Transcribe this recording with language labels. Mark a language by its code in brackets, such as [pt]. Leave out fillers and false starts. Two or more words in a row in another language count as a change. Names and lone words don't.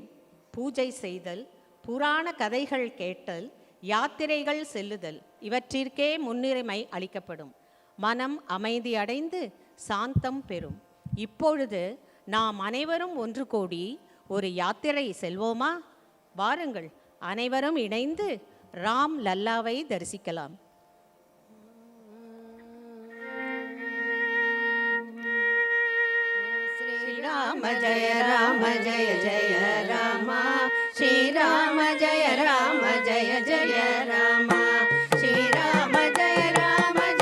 [ta] பூஜை செய்தல், புராண கதைகள் கேட்டல், யாத்திரைகள் செல்லுதல் இவற்றிற்கே முன்னுரிமை அளிக்கப்படும். மனம் அமைதி அடைந்து சாந்தம் பெறும். இப்பொழுது நாம் அனைவரும் ஒன்று கூடி ஒரு யாத்திரை செல்வோமா? வாருங்கள், அனைவரும் இணைந்து ராம் லல்லாவை தரிசிக்கலாம். [sa] श्रीराम जय जय राम, श्रीराम जय जय राम, श्रीराम जय जय राम,